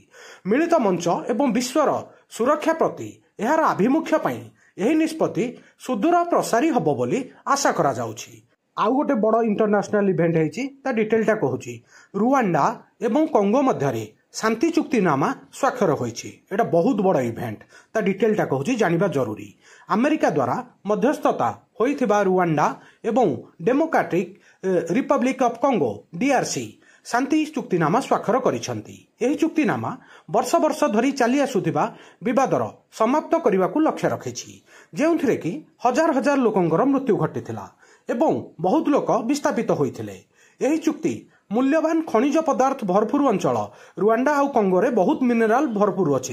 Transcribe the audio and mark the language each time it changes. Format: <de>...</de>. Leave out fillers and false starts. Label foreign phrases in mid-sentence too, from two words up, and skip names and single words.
<or>ମିଳିତ ମଞ୍ଚ ଏବଂ ବିଶ୍ୱର ସୁରକ୍ଷା ପ୍ରତି ଏହାର ଆଭିମୁଖ୍ୟ ପାଇଁ ଏହି ନିଷ୍ପତ୍ତି ସୁଦୂର ପ୍ରସାରୀ ହେବ ବୋଲି ଆଶା କରା ଯାଉଛି। ଆଉ ଗୋଟେ ବଡ଼</or> <en>international event</en> <or>ହେଉଛି ତା ଡିଟେଲଟା କହୁଛି। ରୁୱାଣ୍ଡା ଏବଂ କଙ୍ଗୋ ମଧ୍ୟରେ ଶାନ୍ତି ଚୁକ୍ତିନାମା ସ୍ୱାକ୍ଷର ହୋଇଛି। ଏଇଟା ବହୁତ ବଡ଼ ଇଭେଣ୍ଟ ତା ଡିଟେଲଟା କହୁଛି ଜାଣିବା ଜରୁରୀ। ଆମେରିକା ଦ୍ୱାରା ମଧ୍ୟସ୍ଥତା ହୋଇଥିବା ରୁୱାଣ୍ଡା ଏବଂ ଡେମୋକ୍ରାଟିକ ରିପବ୍ଲିକ ଅଫ କଙ୍ଗୋ ଡିଆରସି ଶାନ୍ତି ଚୁକ୍ତିନାମା ସ୍ୱାକ୍ଷର କରିଛନ୍ତି। ଏହି ଚୁକ୍ତିନାମା ବର୍ଷ ବର୍ଷ ଧରି ଚାଲି ଆସୁଥିବା ବିବାଦର ସମାପ୍ତ କରିବାକୁ ଲକ୍ଷ୍ୟ ରଖିଛି, ଯେଉଁଥିରେ କି ହଜାର ହଜାର ଲୋକଙ୍କର ମୃତ୍ୟୁ ଘଟିଥିଲା ଏବଂ ବହୁତ ଲୋକ ବିସ୍ଥାପିତ ହୋଇଥିଲେ। ଏହି ଚୁକ୍ତି ମୂଲ୍ୟବାନ ଖଣିଜ ପଦାର୍ଥ ଭରପୂର ଅଞ୍ଚଳ ରୁୱାଣ୍ଡା ଆଉ କଙ୍ଗୋରେ ବହୁତ ମିନେରାଲ ଭରପୂର ଅଛି।</or>